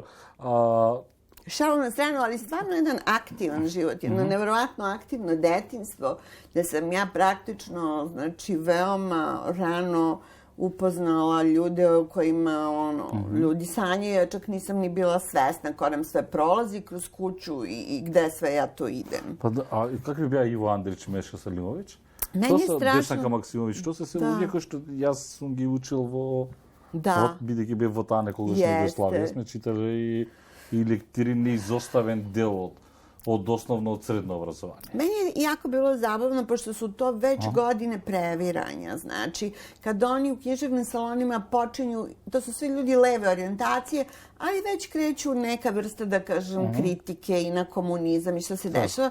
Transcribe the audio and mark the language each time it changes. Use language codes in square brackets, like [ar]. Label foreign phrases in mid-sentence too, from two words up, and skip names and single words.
[sr] Šalu na stranu, ali stvarno jedan aktivan život, jedno nevjerovatno aktivno detinjstvo, gde sam ja praktično, znači, veoma rano upoznala ljude o kojima, ljudi sanjaju, ja čak nisam ni bila svesna ko nam sve prolazi kroz kuću i gde sve ja to idem. Pa da, a kako bi bio Ivo Andrić, Meša Selimović? Meni je strašno... [mk] Деснка Максимович, што се луѓе што јас сум ги учил бидејќи бев во таа некогашна Југославија, сме читали и лектирини изоставен дел [sr] od osnovno od srednje obrazovanje. Meni je jako bilo zabavno, pošto su to već godine previranja. Znači, kad oni u književnim salonima počinju, to su svi ljudi leve orijentacije, ali već kreću neka vrsta, da kažem, kritike i na komunizam i što se dešava.